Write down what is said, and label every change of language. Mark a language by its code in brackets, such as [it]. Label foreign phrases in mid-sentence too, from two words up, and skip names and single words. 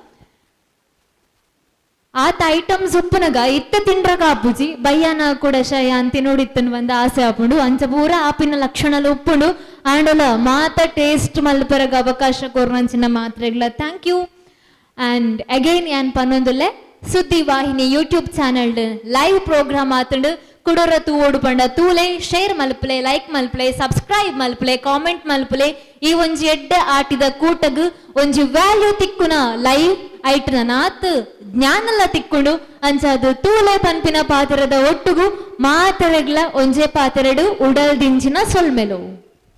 [tcy] ಆತ ಐಟಮ್ಸ್ ಉಪ್ಪುನಗ ಇತ್ತೆ ತಿಂಡ್ರಗ ಆಪುಜಿ ಬಯ್ಯಾನ ಕೂಡ ಶಯ ಅಂತಿ ನೋಡಿತ್ತನ್ ಬಂದ ಆಸೆ ಆಪುಂಡು ಅಂಚ ಪೂರ ಆಪಿನ ಲಕ್ಷಣಲು ಉಪ್ಪುಂಡು ಆಂಡಲ ಮಾತ ಟೇಸ್ಟ್ ಮಲ್ಪರಗ ಅವಕಾಶ ಕೊರ್ನಂಚಿನ ಮಾತ್ರೆಗ್ಲ [en] thank you. and again [tcy] ಯಾನ್ ಪನ್ನೊಂದುಲ್ಲೆ ಸುದ್ದಿ ವಾಹಿನಿ [en] YouTube channel live program [tcy] ಆತಂಡು ಕುಡೋರ ತೂ ಓಡು ಪಂಡ ತೂಲೆ ಶೇರ್ ಮಲ್ಪಲೆ ಲೈಕ್ ಮಲ್ಪಲೆ ಸಬ್ಸ್ಕ್ರೈಬ್ ಮಲ್ಪಲೆ ಕಾಮೆಂಟ್ ಮಲ್ಪಲೆ ಈ ಒಂಜಿ ಎಡ್ಡೆ ಆಟಿದ ಕೂಟಗ್ ಒಂಜಿ ವ್ಯಾಲ್ಯೂ ತಿಕ್ಕುನ ಲೈವ್ ಐಟ್ನ ನಾತ್ ಜ್ಞಾನಲ್ಲ ತಿಕ್ಕೊಂಡು ಅಂಚಾದು ತೂಲೆ ಪನ್ಪಿನ ಪಾತ್ರದ ಒಟ್ಟುಗು ಮಾತರೆಗ್ಲ ಒಂಜೆ ಪಾತೆರಡು ಉಡಲ್ ದಿಂಚಿನ ಸೊಲ್ಮೆಲು.